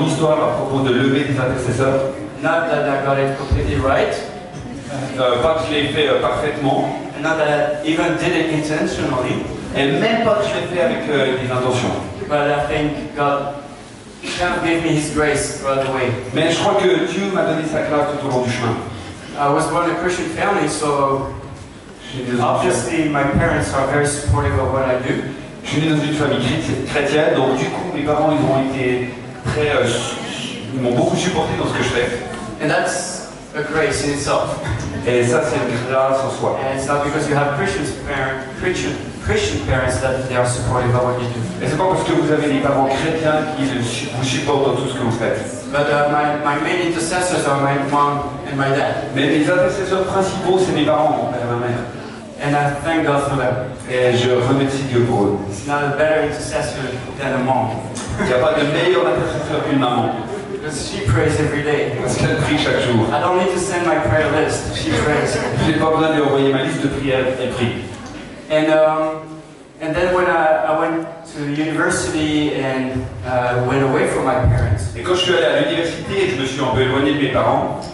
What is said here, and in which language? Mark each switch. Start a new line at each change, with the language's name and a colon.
French: à propos de lever des intercesseurs.
English: Not that I got it completely right,
French: Pas que je l'ai fait parfaitement,
English: and not that I even did it intentionally,
French: et même pas que je l'ai fait avec des intentions.
English: but I think God kind of gave me His grace throughout the way.
French: Mais je crois que Dieu m'a donné sa grâce tout au long du chemin.
English: I was born in a Christian family, so obviously my parents are very supportive of what I do.
French: Je suis né dans une famille chrétienne, donc du coup mes parents ils ont été très, ils m'ont beaucoup supporté dans ce que je fais.
English: And that's a grace in itself.
French: Et ça c'est une grâce en soi.
English: And it's not because you have Christian parents that they are supportive of what you do.
French: Et c'est pas parce que vous avez des parents chrétiens qui vous supportent dans tout ce que vous faites.
English: But my main intercessors are my mom and my dad.
French: Mais mes intercesseurs principaux c'est mes parents, mon père et ma mère.
English: And I thank God for them.
French: Et je remercie Dieu pour eux.
English: It's not a better intercessor than a mom.
French: Il n'y a pas de meilleur intercesseur qu'une maman.
English: Because she prays every day.
French: Parce qu'elle prie chaque jour.
English: I don't need to send my prayer list. She prays.
French: Je n'ai pas besoin de lui envoyer ma liste de prières, elle prie.
English: And then when I went to university and went away from my parents,
French: Et quand je suis allé à l'université et que je me suis un peu éloigné de mes parents,